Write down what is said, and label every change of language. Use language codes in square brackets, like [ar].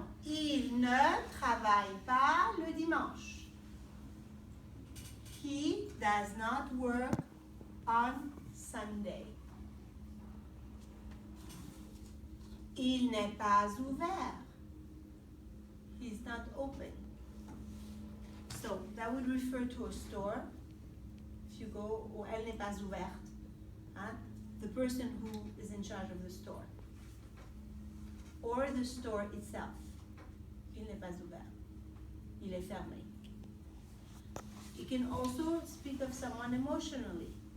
[fr] Il ne travaille pas le dimanche. [en] He does not work on Sunday. [fr] Il n'est pas ouvert. [en] He's not open. So that would refer to a store. If you go, [fr] ou elle n'est pas ouverte. Hein? [en] The person who is in charge of the store. Or the store itself. [fr] Il n'est pas ouvert. Il est fermé. [en] You can also speak of someone emotionally.